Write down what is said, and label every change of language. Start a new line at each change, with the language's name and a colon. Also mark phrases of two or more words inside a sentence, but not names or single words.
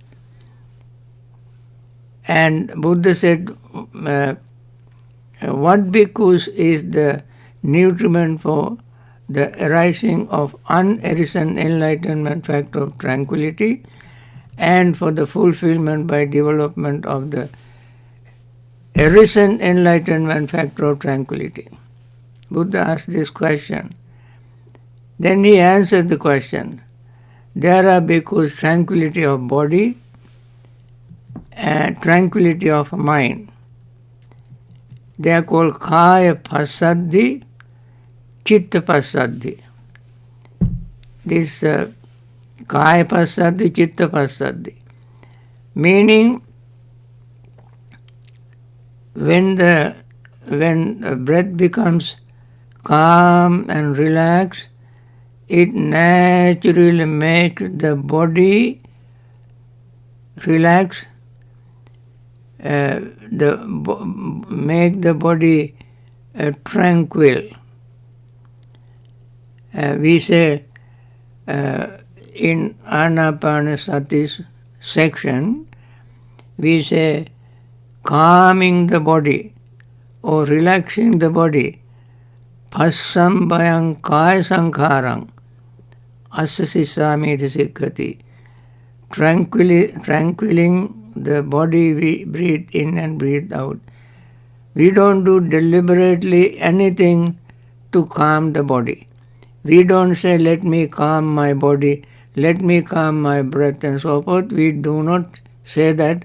English: And Buddha said, what bhikkhus is the nutriment for the arising of unarisen enlightenment factor of tranquility and for the fulfillment by development of the arisen enlightenment factor of tranquility? Buddha asked this question. Then he answered the question. There are bhikkhus tranquility of body and tranquility of mind. They are called
Pali: kaya passaddhi, chitta passaddhi. This kaya passaddhi, chitta passaddhi.
English: Meaning, when breath becomes calm and relaxed, it naturally makes the body relax, make the body tranquil. We say in Anapanasati section, we say calming the body or relaxing the body,
Pali: Passambhayang kaya sankharang asasisami sikkati.
English: Tranquilling the body we breathe in and breathe out. We don't do deliberately anything to calm the body. We don't say, let me calm my body, let me calm my breath and so forth. We do not say that.